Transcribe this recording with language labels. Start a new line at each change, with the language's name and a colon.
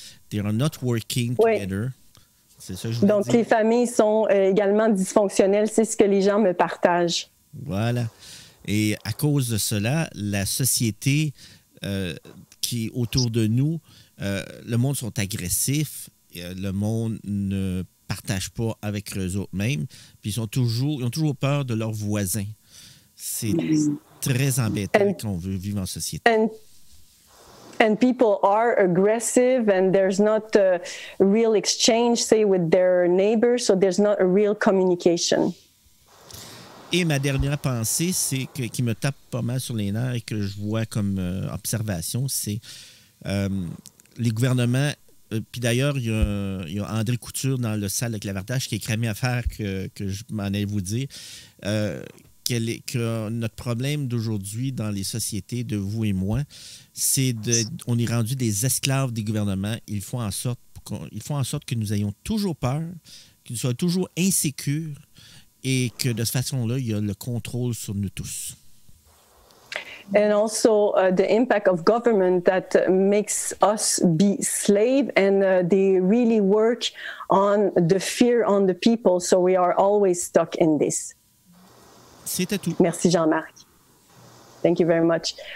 English: They are not working together.
French: C'est ça que je voulais Donc, dire. les familles sont également dysfonctionnelles. C'est ce que les gens me partagent. Voilà. Et à cause de cela, la société qui est autour de nous, le monde sont agressifs. Le monde ne partage pas avec eux autres mêmes. Puis ils ont toujours peur de leurs voisins. C'est très embêtant quand on veut vivre en société.
English: And people are aggressive and there's not a real exchange, say, with their neighbors, so there's not a real communication.
French: Et ma dernière pensée, qui me tape pas mal sur les nerfs et que je vois comme observation, c'est les gouvernements. Puis d'ailleurs, il y a André Couture dans le salle de clavardage qui a cramé à faire que je m'en allais vous dire. Que notre problème d'aujourd'hui dans les sociétés, de vous et moi, c'est on est rendu des esclaves des gouvernements. Ils font en sorte ils font en sorte que nous ayons toujours peur, que nous soyons toujours insécures et que de cette façon-là, il y a le contrôle sur nous tous.
English: And also the impact of government that makes us be slave, and they really work on the fear on the people, so we are always stuck in this.
French: C'était tout. Merci Jean-Marc.
English: Thank you very much.